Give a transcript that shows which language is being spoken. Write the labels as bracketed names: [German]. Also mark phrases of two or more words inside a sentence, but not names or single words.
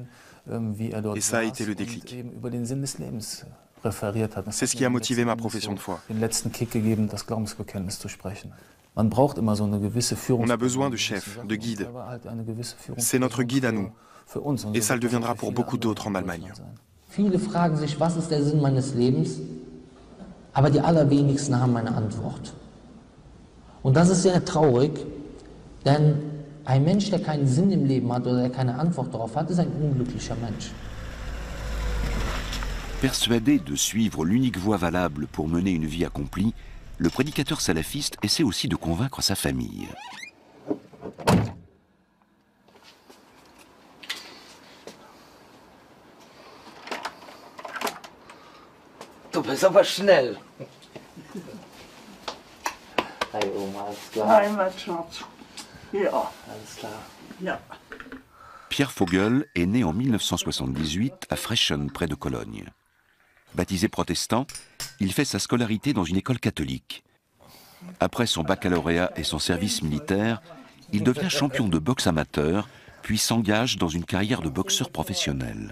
[French] Et ça a été le déclic. C'est ce qui a motivé ma profession de foi. On a besoin de chefs, de guides. C'est notre guide à nous. Et ça le deviendra pour beaucoup d'autres en Allemagne. [German] Viele fragen sich, was ist der Sinn meines Lebens? Aber die allerwenigsten haben eine Antwort. Und das ist sehr traurig, denn ein Mensch, der keinen Sinn im Leben hat oder der keine Antwort darauf hat, ist ein unglücklicher Mensch. Persuadé de suivre l'unique voie valable pour mener une vie accomplie, le prédicateur salafiste essaie aussi de convaincre sa famille. Du bist aber schnell. Hey Oma, alles klar. Nein, mein Schatz. Ja. Alles klar. Ja. [French] Pierre Vogel est né en 1978 à Frechen, près de Cologne. Baptisé protestant, il fait sa scolarité dans une école catholique. Après son baccalauréat et son service militaire, il devient champion de boxe amateur, puis s'engage dans une carrière de boxeur professionnel.